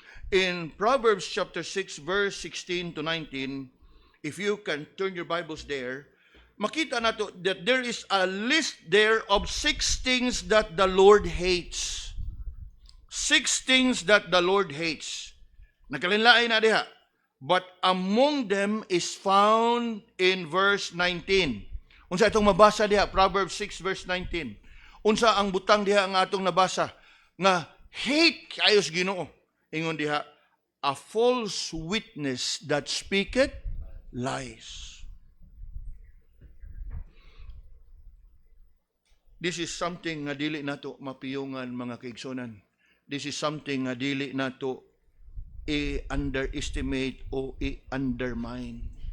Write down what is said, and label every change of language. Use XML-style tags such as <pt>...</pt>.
<en>In Proverbs chapter 6, verse 16 to 19, if you can turn your Bibles there,</en> <ceb>makita nato</ceb> <en>that there is a list there of 6 things that the Lord hates. 6 things that the Lord hates.</en> <ceb>Nakalinlain na diha.</ceb> <en>But among them is found in verse 19.</en> <ceb>Unsa itong mabasa diha, Proverbs 6 verse 19. Unsa ang butang diha nga atong nabasa nga hate kayo sa Ginoo. Ingon diha,</ceb> <en>a false witness that speaketh lies. This is something</en> <ceb>nga dili nato mapiyungan mga kaigsonan.</ceb> <en>This is something</en> <ceb>nga dili nato i-underestimate o i-undermine.</ceb>